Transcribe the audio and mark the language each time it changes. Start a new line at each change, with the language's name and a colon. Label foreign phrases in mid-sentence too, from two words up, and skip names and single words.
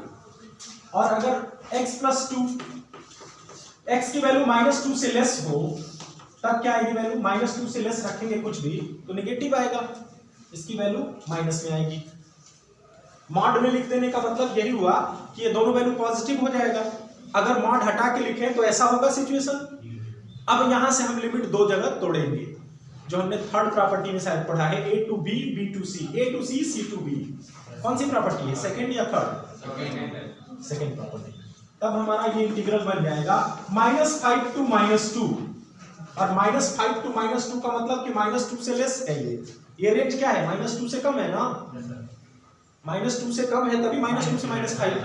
Hindi: और अगर x + 2 x की वैल्यू -2 से लेस हो तब क्या आएगी वैल्यू, -2 से लेस रखेंगे कुछ भी तो नेगेटिव आएगा, इसकी वैल्यू माइनस में आएगी। मॉड में लिख देने का मतलब यही हुआ कि ये दोनों वैल्यू पॉजिटिव हो जाएगा। अगर मॉड हटा के लिखें तो ऐसा होगा सिचुएशन। अब यहां से हम लिमिट 2 जगह तोड़ेंगे, जो हमने
English: third property
Hindi: में शायद पढ़ा है,
English: a to b, b to c, a to c, c to b।
Hindi: कौन सी प्रॉपर्टी है, सेकंड या थर्ड?
English: second property.
Hindi: तब हमारा ये इंटीग्रल बन जाएगा -5 to -2, और -5 to -2 का मतलब कि -2 से लेस है ये रेंज क्या है, -2 से कम है ना, -2 से कम है तभी -2 से -5।